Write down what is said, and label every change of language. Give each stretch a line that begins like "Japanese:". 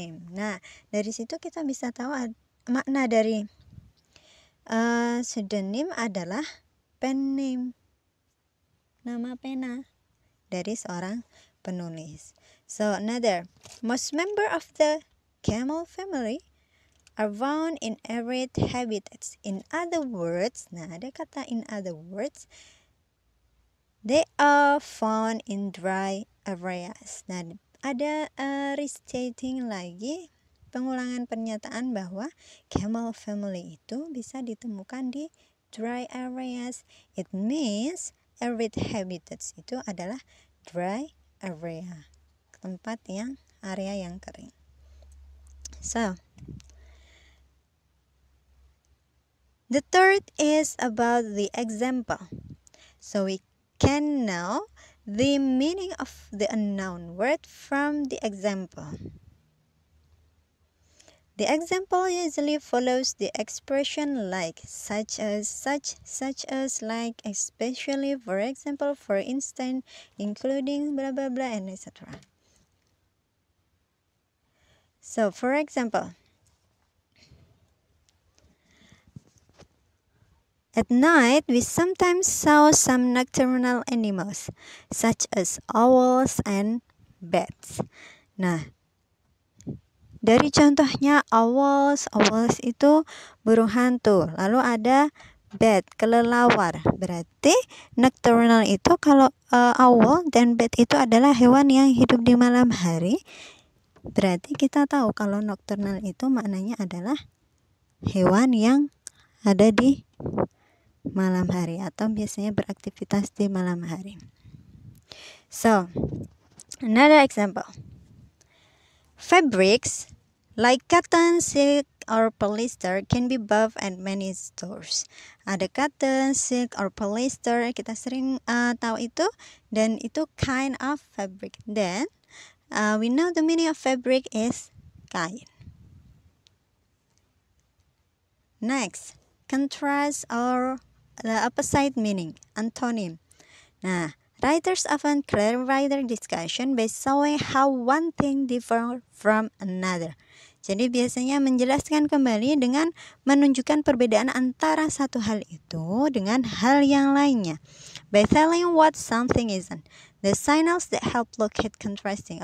Indonesian: Nah, dari situ kita bisa tahu makna dari pseudonym adalah pen name, nama pena dari seorang penulis.
English: So another, most member of the camel family are found in arid habitats. In other words,
Indonesian: nah ada kata
English: in other words, they are found in dry areas.
Indonesian: Nah ada restating lagi, pengulangan pernyataan bahwa camel family itu bisa ditemukan di dry areas.
English: It means arid habitats
Indonesian: itu adalah
English: dry area,
Indonesian: area yang kering.
English: So, the third is about the example. So we can know the meaning of the unknown word from the example. The example usually follows the expression like, such as, like, especially, for example, for instance, including, blah blah blah, and etc. So, for example, at night we sometimes saw some nocturnal animals, such as owls and bats.
Indonesian: Nah, dari contohnya owls itu burung hantu. Lalu ada bat, kelelawar. Berarti nocturnal itu kalau owl dan bat itu adalah hewan yang hidup di malam hari. Berarti kita tahu kalau nocturnal itu maknanya adalah hewan yang ada di malam hari atau biasanya beraktivitas di malam hari.
English: So, another example. Fabrics like cotton, silk, or polyester can be bought at many stores.
Indonesian: Ada cotton, silk, or polyester, kita sering tahu itu, dan itu
English: kind of fabric. Then we know the meaning of fabric is kain. Next, contrast or the opposite meaning, antonym. Nah, writers often clarify their discussion by showing how one thing differs from another.
Indonesian: Jadi biasanya menjelaskan kembali dengan menunjukkan perbedaan antara satu hal itu dengan hal yang lainnya.
English: By telling what something isn't. The signals that help locate contrasting.